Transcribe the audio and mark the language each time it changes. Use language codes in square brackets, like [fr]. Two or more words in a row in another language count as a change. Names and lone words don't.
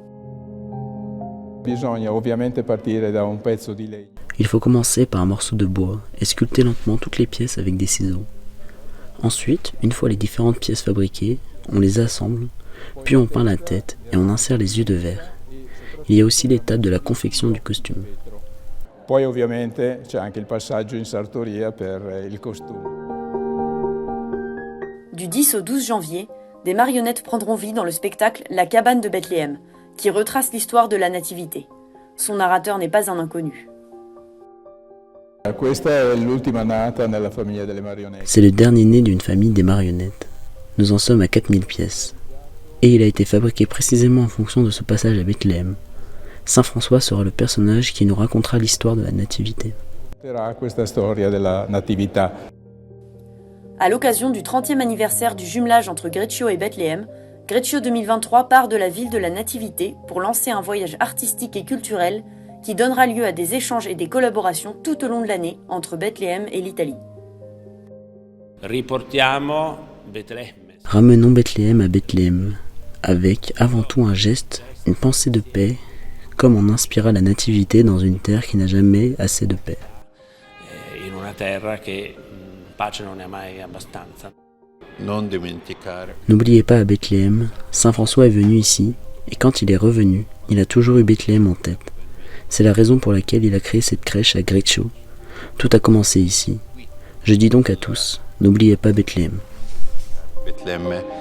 [fr] Il faut commencer par un morceau de bois et sculpter lentement toutes les pièces avec des ciseaux. Ensuite, une fois les différentes pièces fabriquées, on les assemble, puis on peint la tête et on insère les yeux de verre. Il y a aussi l'étape de la confection du costume. [it] Poi ovviamente c'è anche il passaggio in sartoria per il costume. [fr] Du 10 au 12 janvier, des marionnettes prendront vie dans le spectacle La cabane de Bethléem, qui retrace l'histoire de la Nativité. Son narrateur n'est pas un inconnu. [it] Questa è l'ultima nata nella famiglia delle marionette. [fr] C'est le dernier né d'une famille des marionnettes. Nous en sommes à 4000 pièces. Et il a été fabriqué précisément en fonction de ce passage à Bethléem. Saint François sera le personnage qui nous racontera l'histoire de la Nativité. [it] Questa storia della natività. [fr] À l'occasion du 30e anniversaire du jumelage entre Greccio et Bethléem, Greccio 2023 part de la ville de la Nativité pour lancer un voyage artistique et culturel qui donnera lieu à des échanges et des collaborations tout au long de l'année entre Bethléem et l'Italie. [it] Riportiamo Betlemme. [fr] Ramenons Bethléem à Bethléem, avec avant tout un geste, une pensée de paix, comme on inspira la Nativité dans une terre qui n'a jamais assez de paix. [it] In una terra che pace non ne ha mai abbastanza. Non dimenticare. [fr] N'oubliez pas à Bethléem, Saint François est venu ici, et quand il est revenu, il a toujours eu Bethléem en tête. C'est la raison pour laquelle il a créé cette crèche à Greccio. Tout a commencé ici. Je dis donc à tous, n'oubliez pas Bethléem. [it] Betlemme.